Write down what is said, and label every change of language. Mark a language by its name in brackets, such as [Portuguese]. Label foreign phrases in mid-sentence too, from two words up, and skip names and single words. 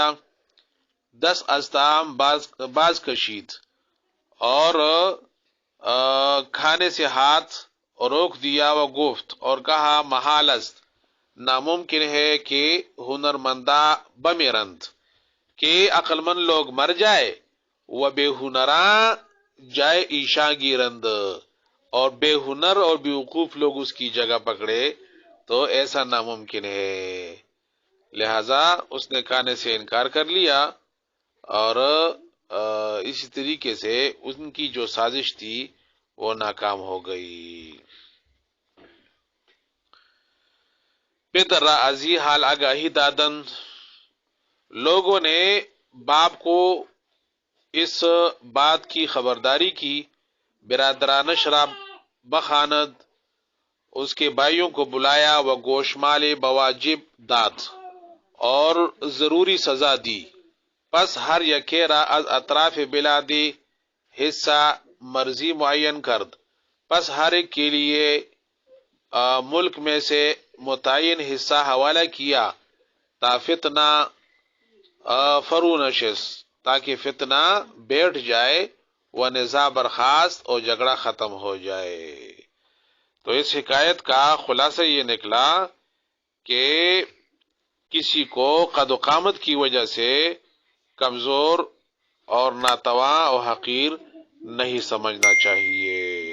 [Urdu] 10 [Persian] ازتام باز کشید، [Urdu] اور کھانے سے ہاتھ روک دیا، [Persian] و گفت [Urdu] اور کہا، [Persian] محال است، [Urdu] ناممکن ہے [Persian] کہ ہنرمندہ بمیرند، [Urdu] کہ عقل مند لوگ مر جائے، [Persian] و بے ہنراں جائے ایشا گیرند، [Urdu] اور بے ہنر اور بیوقوف لوگ اس کی جگہ پکڑے، تو ایسا ناممکن ہے۔ لہذا اس نے کھانے سے انکار کر لیا، اور اسی طریقے سے ان کی جو سازش تھی وہ ناکام ہو گئی۔ [Persian] پدر را ازی حال آگاہی دادن، [Urdu] لوگوں نے باپ کو اس بات کی خبرداری کی۔ [Persian] برادرانش را بخاند، [Urdu] اس کے بھائیوں کو بلایا، [Persian] و گوشمال بواجب داد، [Urdu] اور ضروری سزا دی۔ [Persian] پس ہر یکے را از اطراف بلادی حصہ مرضی معین کرد، [Urdu] پس ہر ایک کے لیے ملک میں سے متعین حصہ حوالہ کیا، [Persian] تا فتنہ فرو نشست، [Urdu] تاکہ فتنہ بیٹھ جائے، [Persian] و نزاع برخاست، [Urdu] اور جھگڑا ختم ہو جائے۔ تو اس حکایت کا خلاصہ یہ نکلا کہ کسی کو قد و قامت کی وجہ سے کمزور اور ناتواں اور حقیر نہیں سمجھنا چاہیے۔